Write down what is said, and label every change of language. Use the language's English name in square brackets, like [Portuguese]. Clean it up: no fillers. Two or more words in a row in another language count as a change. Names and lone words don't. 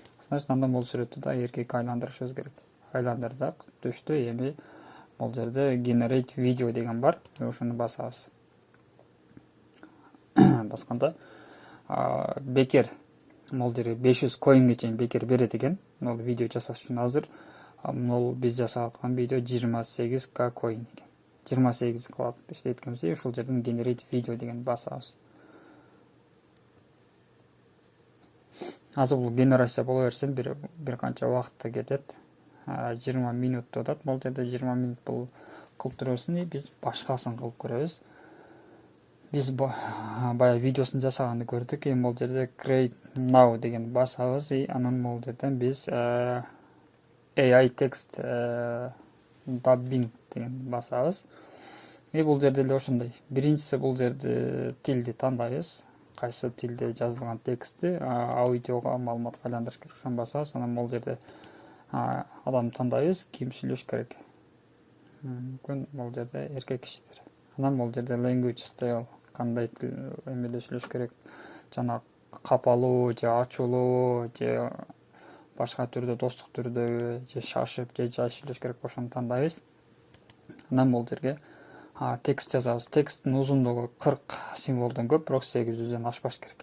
[Kyrgyz] значит андан бул сүрөттү да эркекке айландырышыбыз керек. Айландырдык, түштү. Эми бул жерде [English] generate video [Kyrgyz] деген бар. Ошону басабыз. Басканда бекер бул жерге 500 коинге чейин бекер берет экен. Бул видео жасаш үчүн азыр бул биз жасап аткан видео 28k коин экен. 28 кылып иштейт экенбиз. Ушул жерден [English] generate video [Kyrgyz] деген басабыз. Азыр бул генерация боло берсе бир канча убакытты кетет. 20 минут атат. Бул жерде 20 минут бул кылып тура берсин, биз башкасын кылып көрөбүз. Биз баягы видеосун жасаганды көрдүк. Эми бул жерде [English] create now [Kyrgyz] деген басабыз, анан бул жерден биз [English] AI text dubbing [Kyrgyz] деген басабыз. Бул жерде эле ошондой. Биринчиси бул жерде тилди тандайбыз. Кайсы тилде жазылган текстти аудиого маалыматка айландырыш керек. Ошону басабыз. Анан бул жерде адам тандайбыз, ким сүйлөш керек. Мүмкүн бул жерде эркек кишидир. Анан бул жерде [English] language style [Kyrgyz] кандай тил эмеде сүйлөш керек. Жана капалуу же ачуулуу же башка түрдө, достук түрдө же шашып же жай сүйлөш керек, ошону тандайбыз. Анан бул жерге текст жазабыз. Тексттин узундугу 40 символдон көп, бирок 800дөн ашпаш керек.